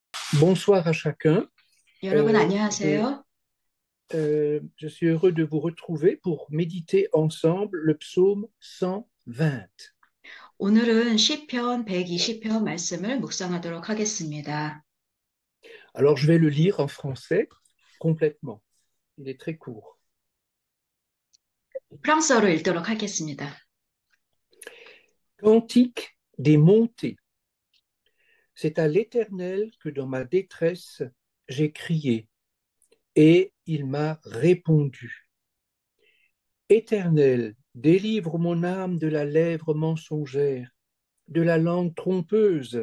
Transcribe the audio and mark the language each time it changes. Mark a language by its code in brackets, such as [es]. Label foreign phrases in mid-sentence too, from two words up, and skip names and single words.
[fr] Bonsoir à chacun. [ko] 여러분 [fr] Euh, je, [ko] 안녕하세요. [fr] je suis heureux de vous retrouver pour méditer ensemble le psaume 120. [ko] 오늘은 시편 120편 말씀을 묵상하도록 하겠습니다. [fr] Alors, je vais le lire en français complètement. Il est très court. [ko] 프랑스어로 읽도록 하겠습니다. [fr] Cantique des montées. C'est à l'Éternel que dans ma détresse, j'ai crié, et il m'a répondu. Éternel, délivre mon âme de la lèvre mensongère, de la langue trompeuse.